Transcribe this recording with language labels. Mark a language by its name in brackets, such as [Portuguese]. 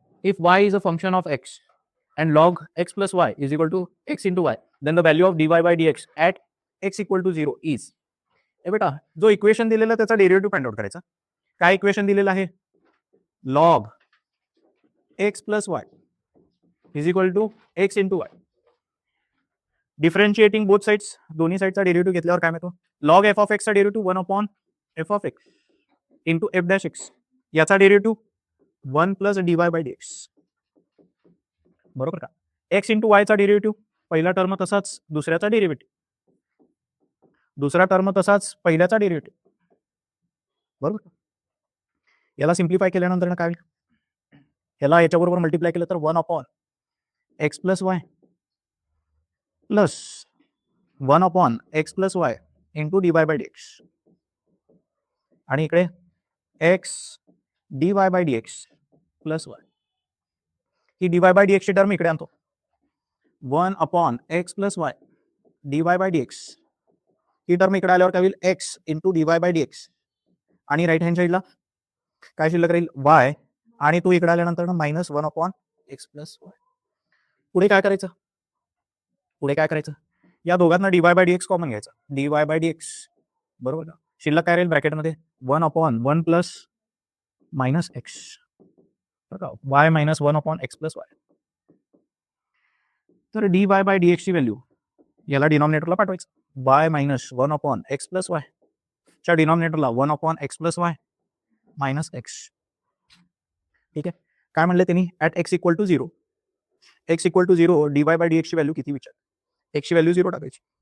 [English] If y is a function of x and log x plus y is equal to x into y, then the value of dy by dx at x equal to 0 is. [Marathi] ए बेटा, जो equation दिलेला त्याचा derivative find out करायचा. काय equation दिलेलं आहे? [English] log x plus y is equal to x into y. Differentiating both sides, [Marathi] दोन्ही साइडचा derivative घेतल्यावर काय मिळतो? [English] log f of x चा derivative 1 upon f of x into f dash x, याचा derivative 1 plus dy by dx. [Marathi] बरोबर का? X into वायचा derivative, पहिला term तसाच दुसऱ्याचा डेरिव्हेटिव्ह, दुसरा टर्म तसाच पहिल्याचा डेरिव्हेटिव्ह. बरोबर का? याला सिम्प्लिफाय केल्यानंतर काय होईल? याला याच्याबरोबर मल्टिप्लाय केलं तर [English] 1 upon x plus y plus 1 upon x plus y into d y by d x, आणि इकडे x d y by d x plus y. [Marathi] He D y by D एक्सची term इकडे आणतो. 1 upon x plus y D y by D x, he term इकडे आल्यावर काय होईल? X into D y by D x, आणि right hand साईडला काय शिल्लक राहील? वाय, आणि तू इकडे आल्यानंतर minus 1 upon x plus y. पुढे काय करायचं? पुढे काय करायचं? या दोघांना D y by D x common घ्यायचं. D y by D x, बरोबर का? शिल्लक काय राहील ब्रॅकेटमध्ये? [English] 1 upon 1 plus minus x, y minus 1 upon x plus y. [Marathi] तर D y by D एक्सची value याला डिनॉमिनेटरला पाठवायचं. Y minus 1 upon x plus y च्या डिनॉमिनेटरला 1 upon x plus y minus x. ठीक आहे, काय म्हणले त्यांनी? At x equal to 0. X equal to 0 D y by D एक्सची value किती विचार? एक्सची व्हॅल्यू 0 टाकायची.